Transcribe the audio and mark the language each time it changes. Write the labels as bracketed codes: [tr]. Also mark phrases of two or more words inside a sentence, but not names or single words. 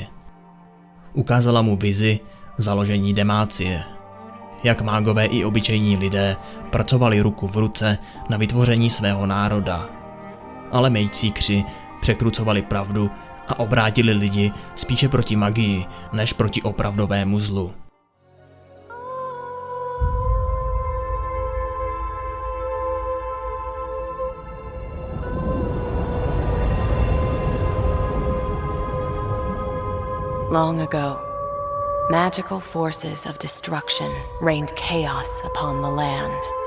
[cs] Ukázala mu vizi založení Demácie. Jak mágové i obyčejní lidé pracovali ruku v ruce na vytvoření svého národa. Ale Mageseekeři překrucovali pravdu a obrátili lidi spíše proti magii, než proti opravdovému zlu. [en] Long ago, magical forces of destruction rained chaos upon the land.